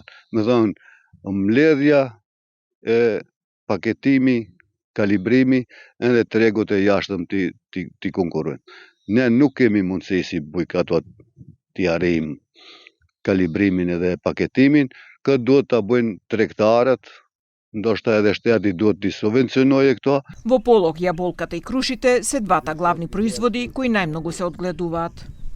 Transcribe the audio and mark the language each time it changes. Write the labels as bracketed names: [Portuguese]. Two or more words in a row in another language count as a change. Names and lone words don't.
[Albanian] Domethënë mbledhja e paketimi, kalibrimi, edhe tregut e jashtëm ti konkurrojnë. Ne nuk kemi mundësi si bujkatot t'i arrijmë kalibrimin edhe paketimin, këtë duhet ta bëjnë tregtarët, ndoshta edhe shteti duhet t'i subvencionojë këto. [Macedonian] Во полог јаболката и крушите се двата главни производи кои најмногу се одгледуваат.